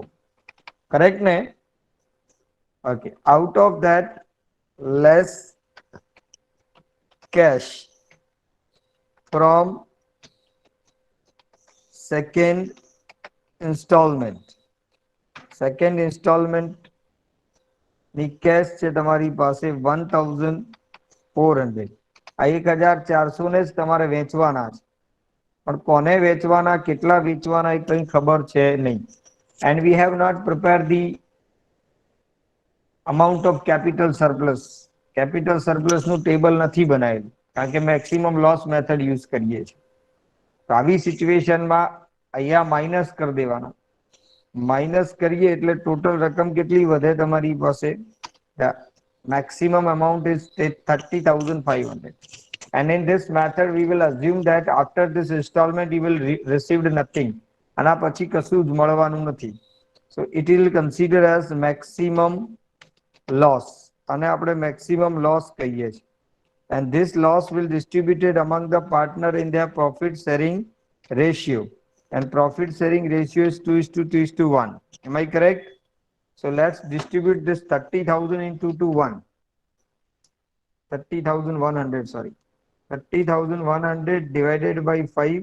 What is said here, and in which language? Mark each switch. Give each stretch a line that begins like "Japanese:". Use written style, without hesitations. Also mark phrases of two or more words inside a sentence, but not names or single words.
English: Correct, ne? Okay. Out of that, less cash from second installment. Second installment
Gujarati: ની કેશ છે તમારી પાસે 1,400. આ 1,400 ને જ તમારે વેચવાના છે, પણ કોને વેચવાના, કેટલા વેચવાના એ કંઈ ખબર છે નહીં.
English: And we have not prepared the amount of capital surplus. Capital surplus
Gujarati: નું ટેબલ નથી બનાવેલું, કારણ કે
English: maximum loss method use
Gujarati: કરીએ છીએ. તો આવી સિચ્યુએશનમાં અહીંયા માઇનસ કરી દેવાના. માઇનસ કરીએ એટલે ટોટલ રકમ કેટલી વધે તમારી પાસે?
English: Maximum amount is 30,500. And in this method we will assume that after this installment you will received nothing.
Gujarati: આના પછી કશું જ મળવાનું નથી.
English: So it will consider as maximum loss.
Gujarati: અને આપણે
English: maximum loss
Gujarati: કહીએ છીએ.
English: And this loss will distributed among the partner in their profit sharing ratio. And profit sharing ratio is 2:1. Am I correct? So let's distribute this 30,000 into 1. 30,100, sorry. 30,100 divided by 5.